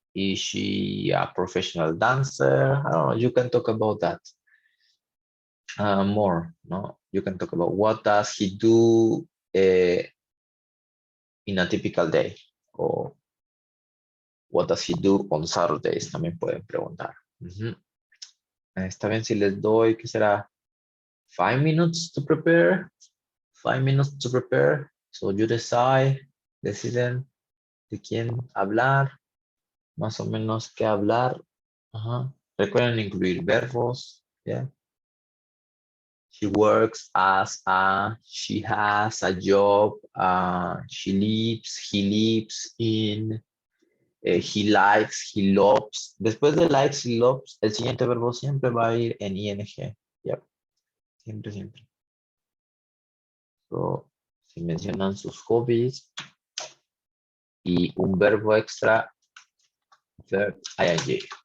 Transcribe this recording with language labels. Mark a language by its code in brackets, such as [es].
[en] Is she a professional dancer? I don't know. You can talk about that more. No, you can talk about what does he do in a typical day, or what does he do on Saturdays. [es] También pueden preguntar. Está bien si les doy, ¿qué será? [en] 5 minutes to prepare. 5 minutes to prepare. So you [es] deciden de quién hablar, más o menos qué hablar. Recuerden incluir verbos. [en] Yeah. She works as a, she has a job, she lives, he lives in, he likes, he loves. [es] Después de likes y loves, el siguiente verbo siempre va a ir en ing. Yep. Siempre, siempre. So, si mencionan sus hobbies y un verbo extra, verb ing.